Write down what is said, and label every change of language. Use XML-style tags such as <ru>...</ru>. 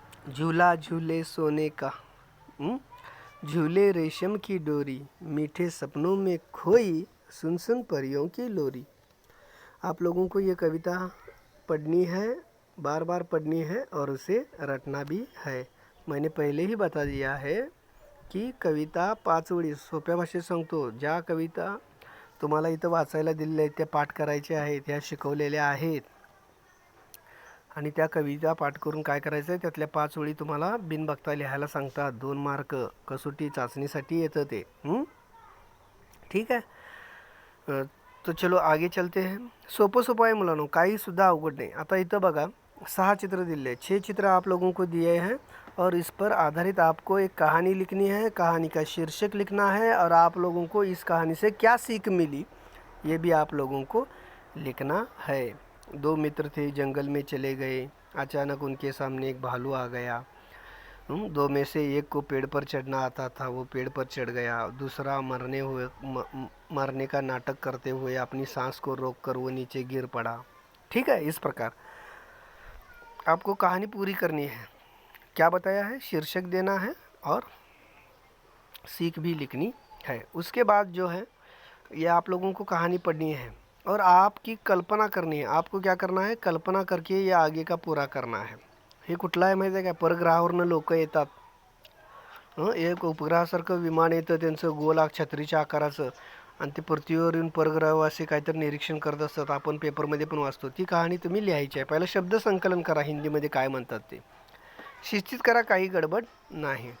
<hi>झूला झूले सोने का, झूले रेशम की डोरी, मीठे सपनों में खोई, सुन सुन परियों की लोरी। आप लोगों को ये कविता पढ़नी है, बार बार पढ़नी है और उसे रटना भी है। मैंने पहले ही बता दिया है की कविता</hi> <mr>5 ओळी सोप्या भाषेत सांगतो. ज्या कविता तुम्हाला इथं वाचायला दिलेल्या आहेत, त्या पाठ करायच्या आहेत, ह्या शिकवलेल्या आहेत आणि त्या कविता पाठ करून काय करायचं आहे, त्यातल्या 5 ओळी तुम्हाला बिनबघता लिहायला सांगतात. 2 मार्क कसोटी चाचणीसाठी येतं ते. ठीक आहे.</mr> <hi>तो चलो आगे चलते हैं.</hi> <mr>सोपं सोपं आहे मुलांनो, काही सुद्धा अवघड नाही. आता इथं बघा</mr> <hi>6 चित्र दिले हैं, 6 चित्र आप लोगों को दिए हैं और इस पर आधारित आपको एक कहानी लिखनी है, कहानी का शीर्षक लिखना है और आप लोगों को इस कहानी से क्या सीख मिली ये भी आप लोगों को लिखना है। 2 मित्र थे, जंगल में चले गए, अचानक उनके सामने एक भालू आ गया। 2 में से एक को पेड़ पर चढ़ना आता था, वो पेड़ पर चढ़ गया। दूसरा मरने का नाटक करते हुए अपनी सांस को रोककर वो नीचे गिर पड़ा। ठीक है। इस प्रकार आपको कहानी पूरी करनी है। क्या बताया है? शीर्षक देना है और सीख भी लिखनी है। उसके बाद जो है ये आप लोगों को कहानी पढ़नी है और आपकी कल्पना करनी है. आपको क्या करना है? कल्पना करके ये आगे का पूरा करना है.</hi> <mr>हे कुठला आहे माहिती आहे का? परग्रहावरनं लोक येतात. एक उपग्रहासारखं विमान येतं त्यांचं गोल छत्रीच्या आकाराचं आणि ते पृथ्वीवर येऊन परग्रहवासी काहीतरी निरीक्षण करत असतात. आपण पेपरमध्ये पण वाचतो. ती कहाणी तुम्ही लिहायची आहे. पहिलं शब्द संकलन करा, हिंदीमध्ये काय म्हणतात ते शिस्तीत करा, काही गडबड नहीं.</mr>